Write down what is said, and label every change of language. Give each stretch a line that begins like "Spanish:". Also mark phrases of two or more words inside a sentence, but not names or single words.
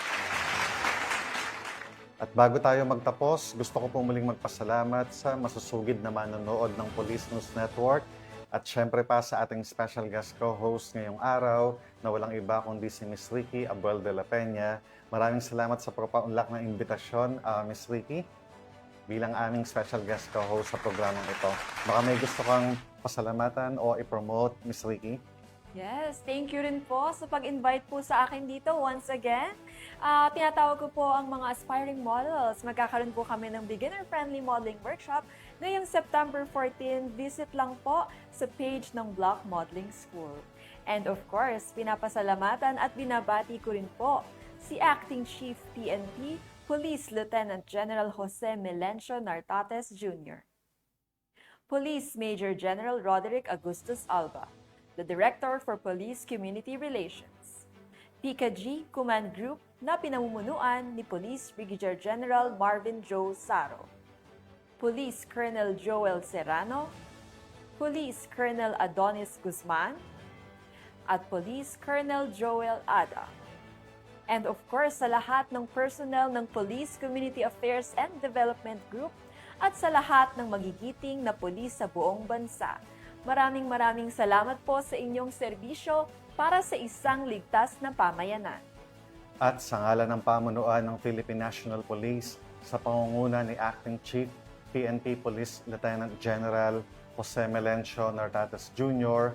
Filipino: At bago tayo magtapos, gusto ko po muling magpasalamat sa masusugid na manonood ng Police News Network at syempre pa sa ating
English: special guest co-host
Filipino: ngayong araw na walang iba kundi si Miss Ricky Abuel de la Peña. Maraming salamat sa pagpapaunlak ng imbitasyon, Miss Ricky, bilang aming
English: special guest co-host
Filipino: sa programang ito. Baka may gusto kang pasalamatan o i-promote, Miss Ricky?
English: Yes, thank you
Filipino: rin po sa pag-invite po sa akin dito
English: once again.
Filipino: Tinatawag ko po ang mga aspiring models. Magkakaroon po kami ng
English: beginner-friendly modeling workshop
Filipino: ngayong September 14. Visit lang po sa page ng Block Modeling School.
English: And of course,
Filipino: pinapasalamatan at binabati ko rin po si Acting Chief PNP, Police
English: Lieutenant General Jose Melencio Nartates Jr., Police Major General Roderick Augustus Alba, the Director for Police Community Relations,
Filipino: PKG Command Group na pinamumunuan ni Police Brigadier General Marvin Joe Saro, Police Colonel Joel Serrano, Police Colonel Adonis Guzman, at Police Colonel Joel Ada.
English: And of course,
Filipino: sa lahat ng personnel ng Police Community Affairs and Development Group at sa lahat ng magigiting na pulis sa buong bansa. Maraming salamat po sa inyong serbisyo para sa isang ligtas na pamayanan. At sa ngalan ng pamunuan ng Philippine National Police sa pangunguna ni Acting Chief PNP Police Lieutenant General Jose Melencio Nartates Jr.